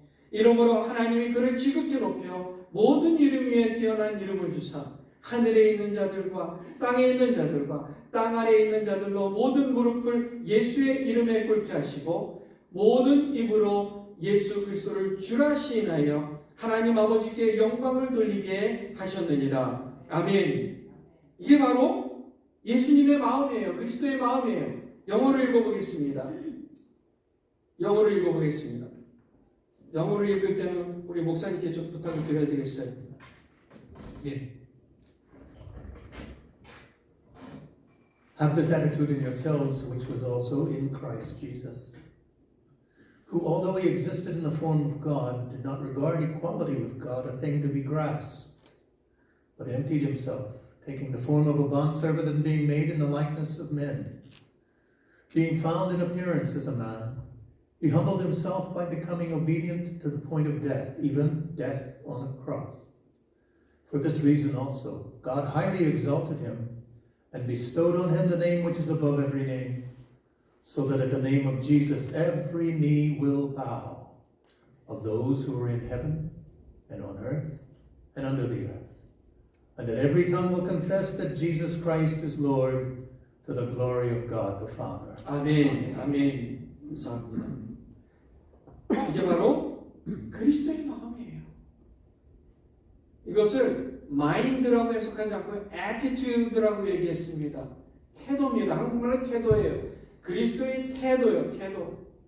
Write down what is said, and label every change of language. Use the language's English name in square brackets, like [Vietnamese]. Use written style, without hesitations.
[Korean] 이러므로 하나님이 그를 지극히 높여 모든 이름 위에 뛰어난 이름을 주사 하늘에 있는 자들과 땅에 있는 자들과 땅 아래에 있는 자들로 모든 무릎을 예수의 이름에 꿇게 하시고 모든 입으로 예수 그리스도를 주라 시인하여 하나님 아버지께 영광을 돌리게 하셨느니라. 아멘. 이게 바로 예수님의 마음이에요. 그리스도의 마음이에요. 영어로 읽어보겠습니다. 영어로 읽어보겠습니다. 영어로 읽을 때는 우리 목사님께 좀 부탁을 드려야 되겠어요. 예. [English] Have this attitude in yourselves, which was also in Christ Jesus, who, although he existed in the form of God, did not regard equality with God a thing to be grasped, but emptied himself, taking the form of a bondservant and being made in the likeness of men. Being found in appearance as a man, he humbled himself by becoming obedient to the point of death, even death on a cross. For this reason also, God highly exalted him and bestowed on him the name which is above every name, so that at the name of Jesus every knee will bow, of those who are in heaven and on earth and under the earth, and that every tongue will confess that Jesus Christ is Lord, to the glory of God the Father. [Korean] 아멘. 아멘. 감사합니다. 이게 바로 그리스도의 마음이에요. 이것을 마인드라고 해석하지 않고 [English] attitude [Korean] 라고 얘기했습니다. 태도입니다. 한국말로 태도예요. 그리스도의 태도요. 태도.